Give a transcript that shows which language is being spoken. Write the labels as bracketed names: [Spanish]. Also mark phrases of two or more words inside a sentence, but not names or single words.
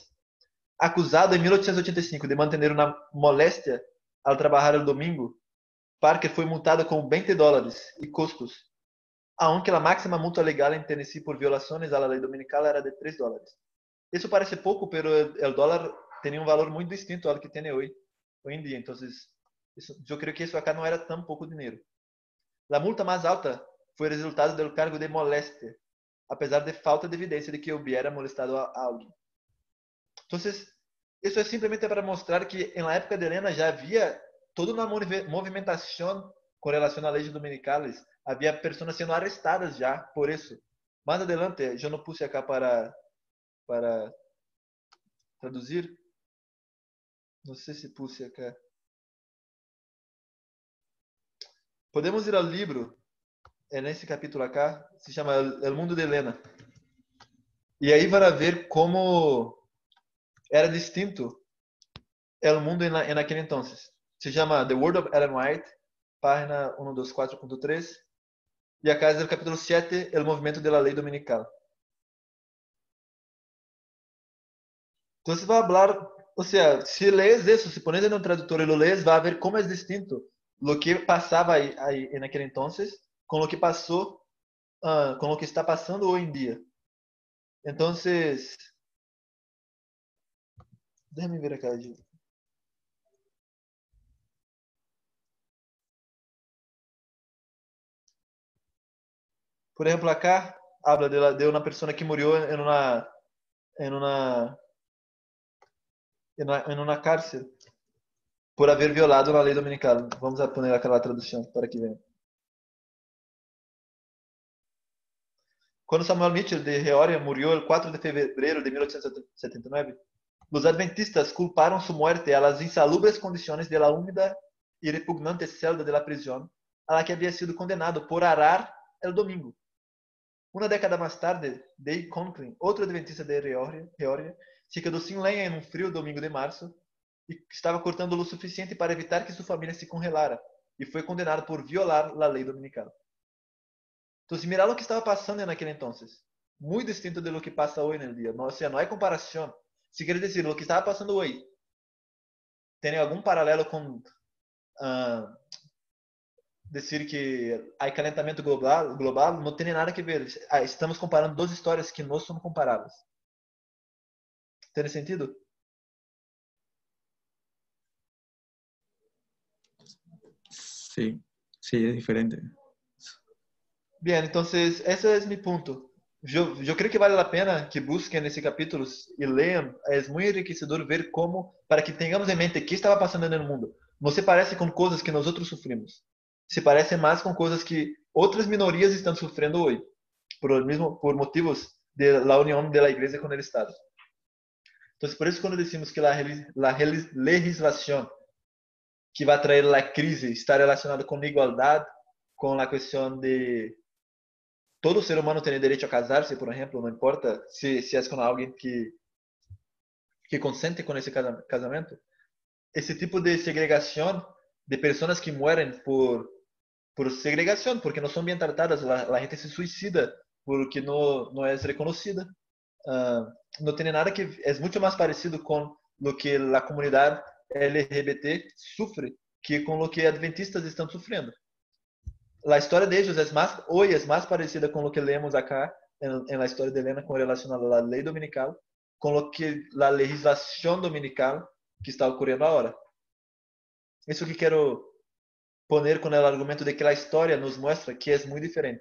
[Portuguese] Acusado em 1885 de manter uma moléstia ao trabalhar no domingo, Parker foi multado com $20 e custos, aunque a máxima multa legal em Tennessee por violações à lei dominical era de $3. Isso parece pouco, pero o dólar tem um valor muito distinto ao que tem hoje em dia. Então, eu creio que isso acá não era tão pouco dinheiro. A multa mais alta foi resultado do cargo de moléstia, apesar de falta de evidência de que [Spanish] hubiera molestado a [Portuguese] alguém. Então, isso é simplesmente para mostrar que na época de Helena já havia toda uma movimentação com relação a leis dominicais. Havia pessoas sendo arrestadas já por isso. Mais adelante, eu não [Spanish] puse acá [Portuguese] para para traduzir. Não sei se [Spanish] puse acá. [Portuguese] Podemos ir ao livro, nesse capítulo acá, se chama El Mundo de Helena. E aí vai ver como era distinto [Spanish] el mundo en aquel entonces. [Portuguese] Se chama The World of Ellen White, página 124.3. E acá é o capítulo 7, El Movimento de la Ley Dominical. Então, você vai falar, ou seja, se lees isso, se pones no tradutor e [Spanish] lo lees, [Portuguese] vai ver como é distinto [Spanish] lo que [Portuguese] passava aí naquele entonces com o que passou, com o que está passando hoje em dia. Então, [Spanish] déjame ver acá. [Portuguese] Por exemplo, [Spanish] acá habla [Portuguese] de uma pessoa que morreu em uma cárcel por haver violado a lei dominical. [Spanish] Vamos a poner aquela tradução para que vean. [Portuguese] Quando Samuel Mitchell de Geórgia morreu el 4 de fevereiro de 1879, os adventistas culparam sua morte [Spanish] a las insalubres [Portuguese] condições [Spanish] de la húmeda [Portuguese] e repugnante [Spanish] celda de la prisión a la que había sido condenado por arar el domingo. [Portuguese] Uma década mais tarde, Dave Conklin, outro adventista de Geórgia, se quedou sem lenha em um frio domingo de março e estava cortando o suficiente para evitar que sua família se congelara e foi condenado por violar a lei dominical. Então, mira o que estava passando naquele entonces. Muito distinto [Spanish] de lo que [Portuguese] passa hoje no dia. Ou seja, não há comparação. Se quer dizer, o que estava passando hoje tem algum paralelo com dizer que há calentamento global, não tem nada a ver. Estamos comparando duas histórias que não são comparáveis. Tem sentido? [Spanish] Sí, sí, es diferente. Bien, entonces ese es mi punto. Yo creo que vale la pena que busquen ese capítulo y lean. Es muy enriquecedor ver cómo, para que tengamos en mente qué estaba pasando en el mundo. No se parece con cosas que nosotros sufrimos. Se parece más con cosas que otras minorías están sufriendo hoy, por motivos de la unión de la iglesia con el Estado. Entonces, por eso cuando decimos que la legislación que va a traer la crisis está relacionada con la igualdad, con la cuestión de todo ser humano [Portuguese] tem direito a casar-se, por exemplo, não importa se é com alguém que consente com esse casamento. Esse tipo de segregação de pessoas que morrem por segregação, porque não são bem tratadas, a gente se suicida porque não é reconhecida. Não tem nada que é muito mais parecido com o que a comunidade LGBT sofre que com o que adventistas estão sofrendo. [Spanish] A história de ellos hoy es más parecida con lo que leemos acá en la historia de Helena con relación a la ley dominical, con lo que la legislación dominical que está ocurriendo ahora. Eso que quiero poner con el argumento de que la historia nos muestra que es muy diferente.